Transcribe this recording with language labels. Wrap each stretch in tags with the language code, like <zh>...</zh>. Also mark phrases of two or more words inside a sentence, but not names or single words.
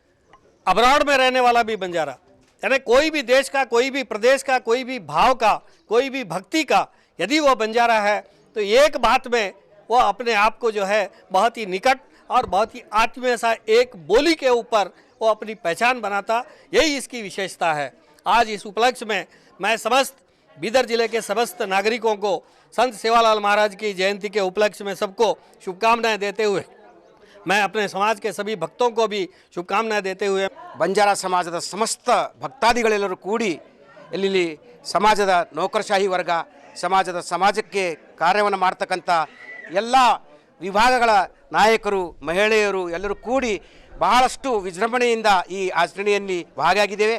<hi>अब्रॉड में रहने वाला भी बंजारा, यानी कोई भी देश का, कोई भी प्रदेश का, कोई भी भाव का, कोई भी भक्ति का यदि वो बंजारा है तो एक बात में वो अपने आप को जो है बहुत ही निकट और बहुत ही आत्मीय सा एक बोली के ऊपर वो अपनी पहचान बनाता, यही इसकी विशेषता है। आज इस उपलक्ष्य में मैं समस्त बीदर जिले के समस्त नागरिकों को संत सेवालाल महाराज की जयंती के उपलक्ष्य में सबको शुभकामनाएं देते हुए मैं अपने समाज के सभी भक्तों को भी शुभकामनाएं देते हुए</hi> <kn>ಬಂಜಾರ ಸಮಾಜದ ಸಮಸ್ತ ಭಕ್ತಾದಿಗಳೆಲ್ಲರೂ ಕೂಡಿ ಇಲ್ಲಿ ಸಮಾಜದ ನೌಕರಶಾಹಿ ವರ್ಗ, ಸಮಾಜಕ್ಕೆ ಕಾರ್ಯವನ್ನು ಮಾಡ್ತಕ್ಕಂಥ ಎಲ್ಲ ವಿಭಾಗಗಳ ನಾಯಕರು, ಮಹಿಳೆಯರು ಎಲ್ಲರೂ ಕೂಡಿ ಬಹಳಷ್ಟು ವಿಜೃಂಭಣೆಯಿಂದ ಈ ಆಚರಣೆಯಲ್ಲಿ ಭಾಗಿಯಾಗಿದ್ದೇವೆ.</kn>